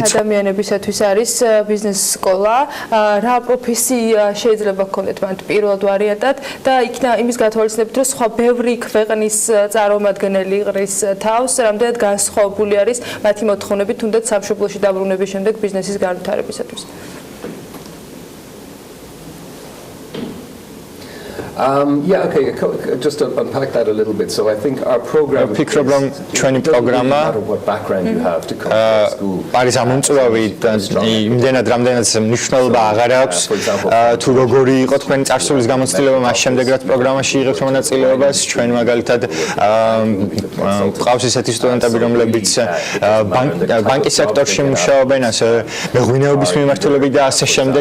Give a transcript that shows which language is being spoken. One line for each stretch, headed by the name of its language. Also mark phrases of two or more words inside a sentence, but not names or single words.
Georgian: ადამიანებისათვის არის ბიზნეს სკოლა, რა პროფესია შეიძლება გქონდეთ მათ პირველად ვარიანტად და იქნა იმის გათვალისწინებით, რომ სხვა ბევრი ქვეყნის წარმომადგენელი იყრის თავს, რამდენად განსხვავებული არის მათი მოთხოვნები თუნდაც სამშობლოში დაბრუნების შემდეგ ბიზნესის განვითარებისათვის.
English: Yeah, okay, just to unpack that a little bit. So I think our program
Georgian: ფიქრობ რომ ჩვენი პროგრამა არის ამომწვევი და იმდენად რამდენად მნიშვნელობა აღარ აქვს თუ როგორი იყო თქვენი წარსულის გამოცდილება მას შემდეგ რაც პროგრამაში იღებთ მონაწილეობას. ჩვენ მაგალითად ყავს ისეთი სტუდენტები, რომლებიც ბანკის სექტორში მუშაობენ, ასევე მეღვინეობის მიმართულებით და ასე შემდეგ.